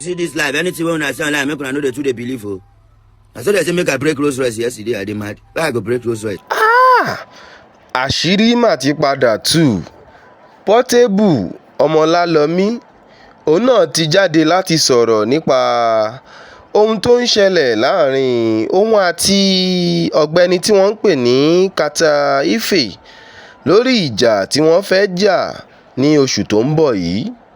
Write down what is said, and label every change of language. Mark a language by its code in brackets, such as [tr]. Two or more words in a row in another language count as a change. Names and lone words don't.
[pcm] See this life, anything when I say online, make una know the truth they believe for. I saw they say make I break Rolls Royce yesterday, I dey mad. Why I go break Rolls Royce? [yo] Àṣírí mà ti padà tú. Portable Ọmọlálọmí òun náà ti jáde láti sọ̀rọ̀ nípa ohun tó ń ṣẹlẹ̀ láàrin òun àti ọ̀gbẹ́ni tí wọ́n ń pè ní Kata Ife lórí ìjà tí wọ́n fẹ́ jà ní oṣù tó ń bọ̀ yìí.